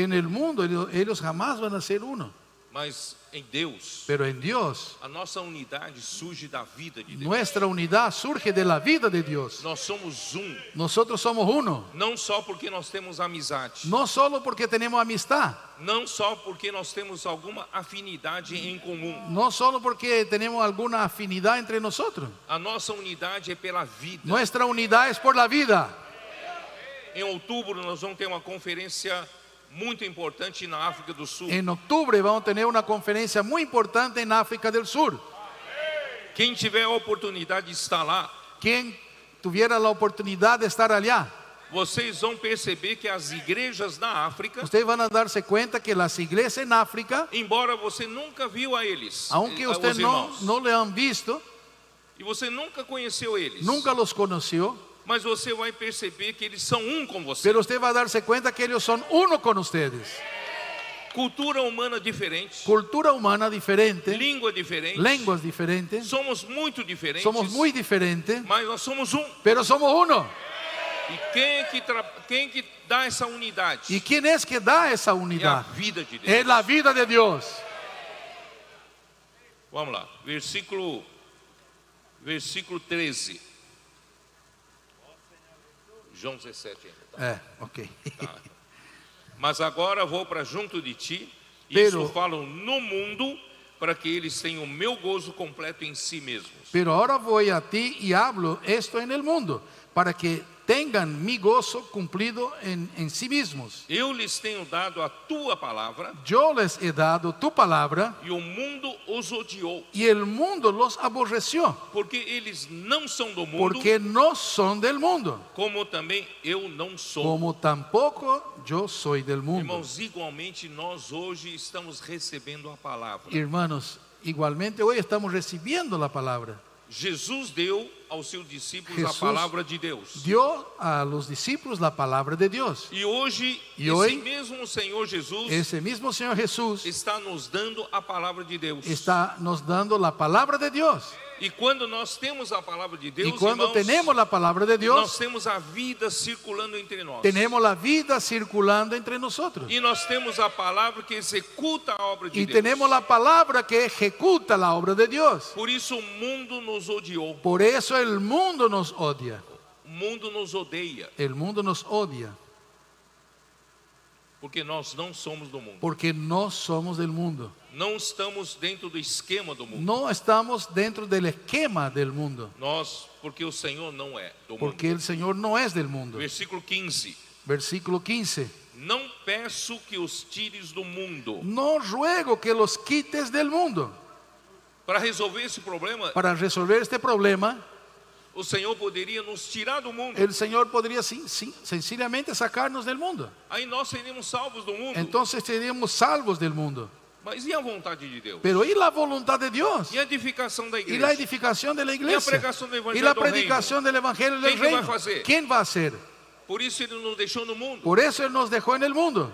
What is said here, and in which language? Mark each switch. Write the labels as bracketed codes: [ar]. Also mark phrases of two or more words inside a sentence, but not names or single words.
[es] En el mundo ellos jamás van a ser uno, [pt] mas em Deus, [es] pero en Dios, [pt] a nossa unidade surge da vida de Deus. [es] nuestra unidad surge de la vida de Dios. [pt] Nós somos um, [es] Nosotros somos uno, [pt] não só porque nós temos amizade, [es] no solo porque tenemos amistad, [pt] não só porque nós temos alguma afinidade em comum. [es] no solo porque tenemos alguna afinidad entre nosotros. [pt] A nossa unidade é pela vida. [es] Nuestra unidad es por la vida. [pt] Em outubro nós vamos ter uma conferência muito importante na África do Sul. [es] En octubre vamos a tener una conferencia muy importante en África del Sur. [pt] Quem tiver a oportunidade de estar lá, [es] Quien tuviera la oportunidad de estar allá, [pt] vocês vão perceber que as igrejas na África, [es] ustedes van a darse cuenta que las iglesias en África, [pt] embora você nunca viu a eles, [es] aunque [pt] os [es] usted [pt] irmãos, [es] no le han visto, [pt] e você nunca conheceu eles, [es] nunca los conoció, [pt] mas você vai perceber que eles são um com você. [es] Pero usted va a darse cuenta que ellos son uno con ustedes. [pt] Cultura humana diferente, [es] Cultura humana diferente, [pt] língua diferente, [es] lenguas diferentes. [pt] somos muito diferentes, [es] Somos muy diferentes, [pt] mas nós somos um. [es] pero somos uno. [pt] E quem que dá essa unidade? [es] ¿Y quién es que da esa [pt] É a [es] unidad? [pt] vida de Deus. [es] Es la vida de Dios. [pt] Vamos lá, versículo 13. João 17 ainda. Ok. Mas agora vou para junto de ti, e [es] Pero- [pt] isso falo no mundo, para que eles tenham o meu gozo completo em si mesmos. [es] Pero ahora voy a ti y hablo esto en el mundo, para que tengan mi gozo cumplido en sí mismos. [pt] Eu lhes tenho dado a tua palavra, [es] Yo les he dado tu palabra [pt] e o mundo os odiou, [es] y el mundo los aborreció, [pt] porque eles não são do mundo, [es] porque no son del mundo, [pt] como também eu não sou. [es] como tampoco yo soy del mundo. [pt] Irmãos, igualmente nós hoje estamos recebendo a palavra. [es] Hermanos, igualmente hoy estamos recibiendo la palabra. [pt] Jesus deu aos seus discípulos [es] Jesus [pt] a palavra de Deus. [es] Dio a los discípulos la palabra de Dios. [pt] E hoje, E esse hoje, mesmo Senhor Jesus [es] Ese mismo Señor Jesús [pt] está nos dando a palavra de Deus. [es] está nos dando la palabra de Dios. [pt] E quando nós temos a palavra de Deus, [es] Y cuando [pt] irmãos, [es] tenemos la palabra de [pt] nós [es] Dios, [pt] temos a vida circulando entre nós. [es] tenemos la vida circulando entre nosotros. [pt] E nós temos a palavra que executa a obra de [es] Y [pt] Deus. [es] tenemos la palabra que ejecuta la obra de Dios. [pt] Por isso o mundo nos odiou. [es] Por eso el mundo nos odia. [pt] O mundo nos odeia, [es] El mundo nos odia [pt] porque nós não somos do mundo. [es] porque no somos del mundo. [pt] Não estamos dentro do esquema do mundo. [es] No estamos dentro del esquema del mundo, [pt] Porque o Senhor não é do mundo. [es] porque el Señor no es del mundo. [pt] Versículo 15. [es] Versículo 15. [pt] Não peço que os tires do mundo. [es] No ruego que los quites del mundo. [pt] Para resolver esse problema, [es] Para resolver este problema, [pt] o Senhor poderia nos tirar do mundo. [es] el Señor podría sencillamente sacarnos del mundo. [pt] Aí nós seríamos salvos do mundo. [es] Entonces seríamos salvos del mundo. [pt] Mas e a vontade de Deus? [es] Pero ¿y la voluntad de Dios? [pt] E a edificação da [es] ¿Y [pt] igreja? [es] la edificación de la iglesia? pregación del evangelio ¿Y la del predicación del evangelio del ¿Quién que va a reino? hacer? ¿Quién va a hacer? [pt] Por isso ele nos deixou no mundo. [es] Por eso Él nos dejó en el mundo,